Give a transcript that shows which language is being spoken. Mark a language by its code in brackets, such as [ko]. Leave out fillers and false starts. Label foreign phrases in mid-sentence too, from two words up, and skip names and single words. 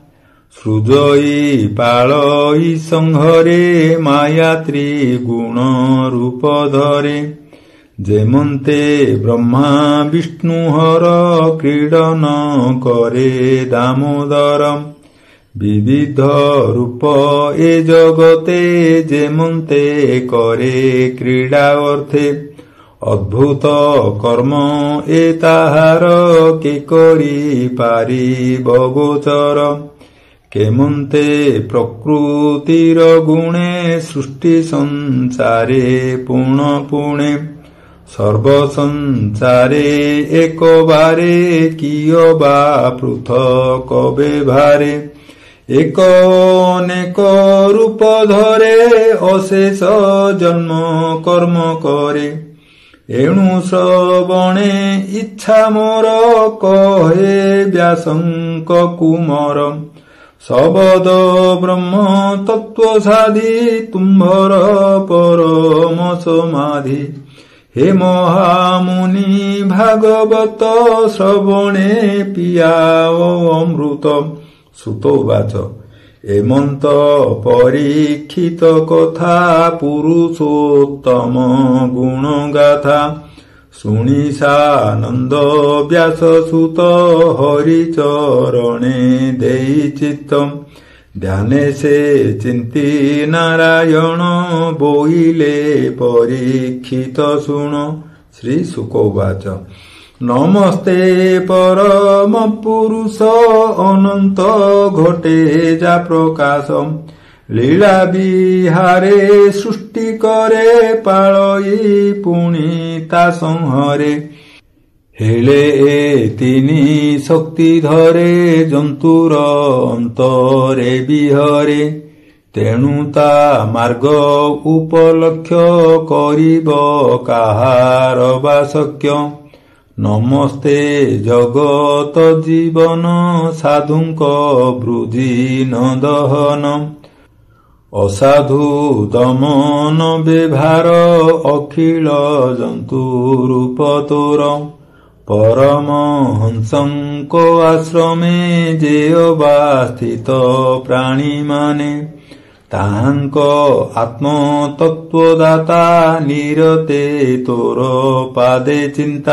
[or] ସୃଜଇ ପାଳଇ ସଂହରେ ମାୟା ତ୍ରିଗୁଣ ରୂପ ଧରେ। ଯେମନ୍ତେ ବ୍ରହ୍ମା ବିଷ୍ଣୁ ହର କ୍ରୀଡନ କରେ ଦାମୋଦର। ବିବିଧ ରୂପ ଏ ଜଗତେ ଯେମନ୍ତେ କରେ କ୍ରୀଡା ଅର୍ଥେ। ଅଦ୍ଭୁତ କର୍ମ ଏ ତାହାର କେ କରି ପାରିବ ଗୋଚର। କେମନ୍ତେ ପ୍ରକୃତିର ଗୁଣେ ସୃଷ୍ଟି ସଂସାରେ ପୁଣ ପୁଣେ। ସର୍ବ ସଂସାରେ ଏକ ବାରେ କିଓ ବା ପୃଥକ ବେଭାରେ। ଏକ ଅନେକ ରୂପ ଧରେ ଅଶେଷ ଜନ୍ମ କର୍ମ କରେ। ଏଣୁ ଶ୍ରବଣେ ଇଚ୍ଛା ମୋର କହେ ବ୍ୟାସଙ୍କ କୁମର। ଶବଦ ବ୍ରହ୍ମ ତତ୍ୱ ସାଧି ତୁମ୍ଭର ପରମ ସମାଧି। ହେ ମହାମୁନି ଭାଗବତ ଶ୍ରବଣେ ପିଆଓ ଅମୃତ। ସୁତ ଉବାଚ ଏମନ୍ତ ପରୀକ୍ଷିତ କଥା ପୁରୁଷୋତ୍ତମ ଗୁଣ ଗାଥା। ଶୁଣି ସାନନ୍ଦ ବ୍ୟାସ ସୁତ ହରି ଚରଣେ ଦେଇ ଚିତ୍ତ। ଧ୍ୟାନେ ସେ ଚିନ୍ତି ନାରାୟଣ ବୋଇଲେ ପରୀକ୍ଷିତ ଶୁଣ। ଶ୍ରୀ ଶୁକ ଉବାଚ ନମସ୍ତେ ପରମ ପୁରୁଷ ଅନନ୍ତ ଘଟେ ଯା ପ୍ରକାଶ। ଲୀଳା ବିହାରେ ସୃଷ୍ଟି କରେ ପାଳଇ ପୁଣି ତା ସଂହରେ। ହେଲେ ଏ ତିନି ଶକ୍ତି ଧରେ ଜନ୍ତୁର ଅନ୍ତରେ ବିହରେ। ତେଣୁ ତା ମାର୍ଗ ଉପଲକ୍ଷ୍ୟ କରିବ କାହାର ବା ଶକ୍ୟ। ନମସ୍ତେ ଜଗତ ଜୀବନ ସାଧୁଙ୍କ ବୃଦ୍ଧି ନ ଦହନ। ଅସାଧୁ ଦମନ ବ୍ୟବହାର ଅଖିଳ ଜନ୍ତୁ ରୂପ ତୋର। ପରମହଂସଙ୍କ ଆଶ୍ରମେ ଯେ ଅବାସ୍ଥିତ ପ୍ରାଣୀମାନେ ତାହାଙ୍କ ଆତ୍ମତତ୍ତ୍ୱଦାତା ନିରତେ ତୋର ପାଦେ ଚିନ୍ତା।